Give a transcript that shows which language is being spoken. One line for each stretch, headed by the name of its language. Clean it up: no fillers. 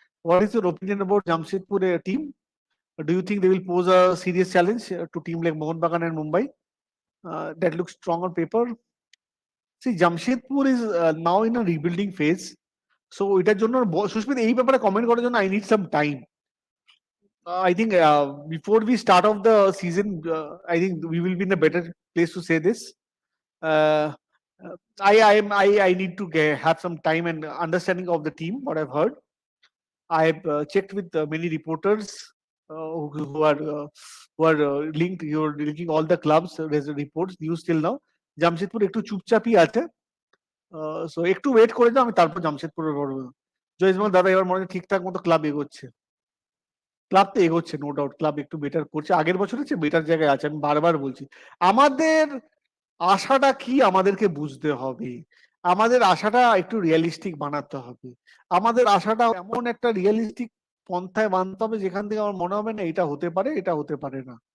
English: What is your opinion about Jamshedpur team? Do you think they will pose a serious challenge to team like Mohun Bagan and Mumbai? That looks strong on paper. See, Jamshedpur is now in a rebuilding phase.
Bangla: So এটার জন্য সুস্মিত এই ব্যাপারে comment করার জন্য
English: I need some time. I think before we start off the season, I think we will be in a better place to say this. Uh, I need to have some time and understanding of the team. What I've heard, I've checked with many reporters who are linked. You're linking all the clubs. There's reports news till now.
Bangla: Jamshedpur একটু চুপচাপই আছে, so একটু wait করে যাও, আমি তারপর জামশেদপুরের বলবো। জয়সমল দাদা, এবার মনে হয় ঠিকঠাক মতো ক্লাব এগোচ্ছে। ক্লাব তো এগোচ্ছে, নো ডাউট, ক্লাব একটু বেটার করছে, আগের বছরের চেয়ে বেটার জায়গায় আছে, আমি বারবার বলছি। আমাদের আশাটা কি আমাদেরকে বুঝতে হবে, আমাদের আশাটা একটু রিয়েলিস্টিক বানাতে হবে, আমাদের আশাটা এমন একটা রিয়েলিস্টিক পন্থায় বানতে হবে যেখান থেকে আমার মনে হবে না এটা হতে পারে, এটা হতে পারে না।